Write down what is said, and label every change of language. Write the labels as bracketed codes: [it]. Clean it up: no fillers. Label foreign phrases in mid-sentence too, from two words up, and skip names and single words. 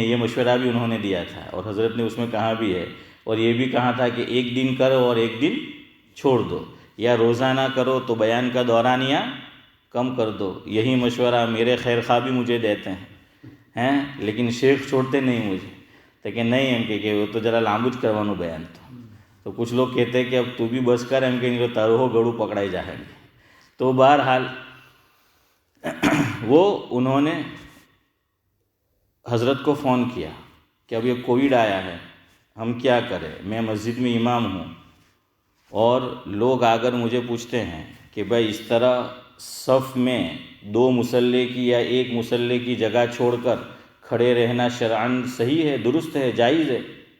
[ur] یہ مشورہ بھی انہوں نے دیا تھا، اور حضرت نے اس میں کہا بھی ہے، اور یہ بھی کہا تھا کہ ایک دن کرو اور ایک دن چھوڑ دو، یا روزانہ کرو تو بیان کا دورانیہ کم کر دو. یہی مشورہ میرے خیر خواہ بھی مجھے دیتے ہیں، لیکن شیخ چھوڑتے نہیں مجھے. تو کہ نہیں [gu] એમ કે [ur] وہ [gu] તો જરા લાંબુ જ કરવાનું બયાન તો [ur] کچھ لوگ کہتے ہیں کہ اب تو بھی بس کر એમ کہ نہیں تو તારું ہو گڑوں پکڑائی جائیں گے. تو بہرحال وہ انہوں نے حضرت کو فون کیا کہ اب یہ کووڈ آیا ہے, ہم کیا کریں, میں مسجد میں امام ہوں اور لوگ اگر مجھے پوچھتے ہیں کہ بھائی اس طرح صف میں 2 مصلے کی یا 1 مصلے کی جگہ چھوڑ کر کھڑے رہنا شرعاً صحیح ہے, درست ہے, جائز ہے,